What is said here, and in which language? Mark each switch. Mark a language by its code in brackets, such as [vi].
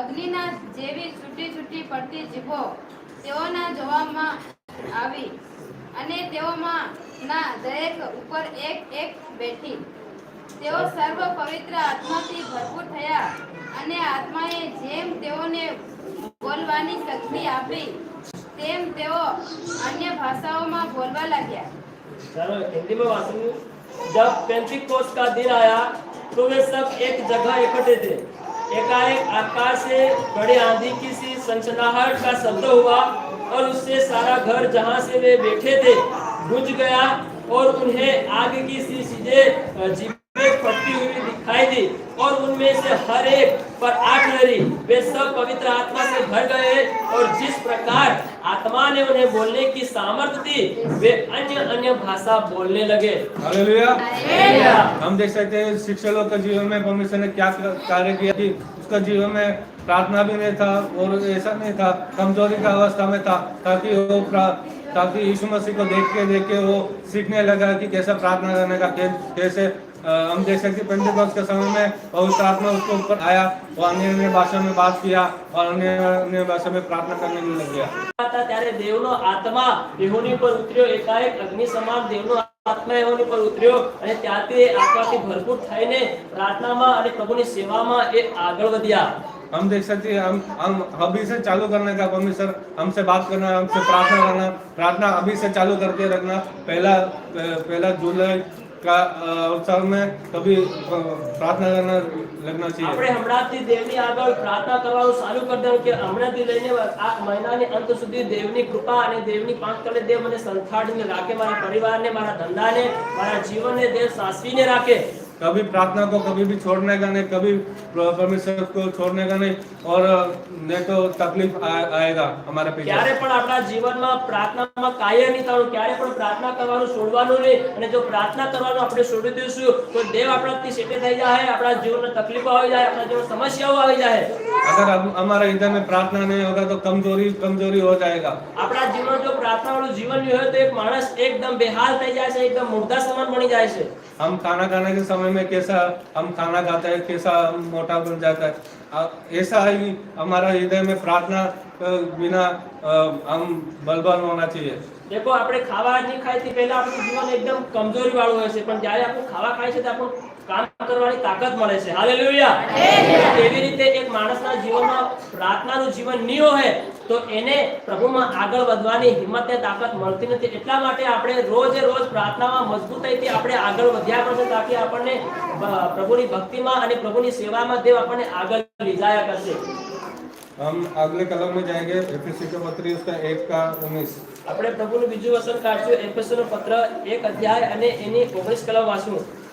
[gu] અગ્નિના જેવી છૂટી છૂટી પડતી જીભો તેઓના જોવામાં આવી અને તેઓમાં ના દરેક ઉપર એક એક બેઠી। તેઓ સર્વ પવિત્ર આત્માથી ભરપૂર થયા અને આત્માએ જેમ તેઓને બોલવાની શક્તિ આપી તેમ તેઓ અન્ય ભાષાઓમાં બોલવા लाग्યા। [hi] चलो हिंदी में वासु जब पेंटिकोस्ट का दिन आया तो वे सब एक जगह इकट्ठे थे। एकाएक आकाश से बड़ी आंधी की सी सनसनाहट का शब्द हुआ और उससे सारा घर जहां से वे बैठे थे गूंज गया और उन्हें आग की सी चीजें जीभें फटती हुई दिखाई दी और उनमें से हर एक पर आग लगी। वे सब पवित्र आत्मा से भर गए और जिस प्रकार आत्मा ने उन्हें बोलने की सामर्थ्य दी वे अन्य अन्य भाषा बोलने लगे। हालेलुया। हालेलुया। हम देख सकते हैं शिक्षक लोग के जीवन में परमेश्वर ने क्या कार्य किया कि उसका जीवन में प्रार्थना भी नहीं था और ऐसा नहीं था, कमजोरी का अवस्था में था, ताकि यीशु मसीह को देख के वो सीखने लगा कि कैसे प्रार्थना करने का, कैसे हम देख सकते पेंटेकोस्ट के समय में पवित्र आत्मा उसके ऊपर आया, वो अन्य भाषा में बात किया और अन्य भाषा में प्रार्थना करने लग गया। [gu] ત્યારે દેવનો આત્મા યહોની પર ઉતર્યો, એકાએક અગ્નિ સમાન દેવનો આત્મા યહોની પર ઉતર્યો અને ત્યાંથી આત્માથી ભરપૂર થઈને પ્રાર્થનામાં અને પ્રભુની સેવામાં એ આગળ વધ્યા। [hi] हम देख सकते हैं हम अभी से चालू करने का, परमेश्वर हमसे बात करना, हमसे प्रार्थना करना, प्रार्थना अभी से चालू करके रखना। पहला जुलाई का अवसर में कभी प्रार्थना करना लगना चाहिए। [gu] આપણે હમણાંથી દેવની આગળ પ્રાર્થના કરવાનું ચાલુ કરી દેવું કે હમણાંથી લઈને આ મહિનાની અંત સુધી દેવની કૃપા અને દેવની પાંચ કલે દેવ મને સંથાડીને રાખે, મારા પરિવારને, મારા ધંધાને, મારા જીવનને દેવ સાચવીને રાખે। [hi] कभी प्रार्थना को कभी भी छोड़ने का नहीं, कभी परमेश्वर को छोड़ने का नहीं, और नहीं तो तकलीफ आएगा हमारे पीछे। [gu] क्यारे पण આપણા જીવનમાં પ્રાર્થનામાં કાયમ નહીં થવાનું, ક્યારે પણ પ્રાર્થના કરવાનું છોડવાનું નહીં। અને જો પ્રાર્થના કરવાનું આપણે છોડી દઈશું તો દેવ આપણાથી સેટે થઈ જાય, આપણા જીવનમાં તકલીફો આવી જાય, આપણા જીવનમાં સમસ્યાઓ આવી જાય। [hi] अगर हमारे हृदय में प्रार्थना नहीं होगा तो कमजोरी हो जाएगा। [gu] આપણા જીવનમાં જો પ્રાર્થના વાળું [hi] जीवन नहीं [gu] હોય તો એક માણસ [hi] एकदम बेहाल [gu] થઈ જાય છે, [hi] एकदम मुर्दा समान बनी [gu] જાય છે। [hi] हम खाना खाने के समय में कैसा हम खाना खाते हैं, कैसा हम मोटा बन जाता है, ऐसा ही हमारा हृदय में प्रार्थना बिना हम बलवान होना चाहिए। [gu] देखो આપણે ખાવા નહીં ખાય તે પહેલા આપણું જીવન એકદમ કમજોરી વાળું હોય છે, પણ જ્યારે આપણે ખાવા ખાય છે તો આપણું કામ કરવાની તાકાત મળે છે। હાલેલુયા। એવી રીતે એક માણસના જીવનમાં પ્રાર્થનાનું જીવન નહીં હોય તો એને પ્રભુમાં આગળ વધવાની હિંમત ને તાકાત મળતી નથી। એટલા માટે આપણે રોજે રોજ પ્રાર્થનામાં મજબૂતાઈથી આપણે આગળ વધ્યા પડશે, તાકી આપણને પ્રભુની ભક્તિમાં અને પ્રભુની સેવામાં દેવ આપણને આગળ લઈ જાયા કરશે। [hi] हम अगले कलम में जाएंगे, एफएससी के पत्री उसका 1:19। [gu] આપણે પ્રભુનું બીજું વચન કાઢશું, એફેસોનું પત્ર 1 અધ્યાય અને એની 19 કલમ વાંચવું।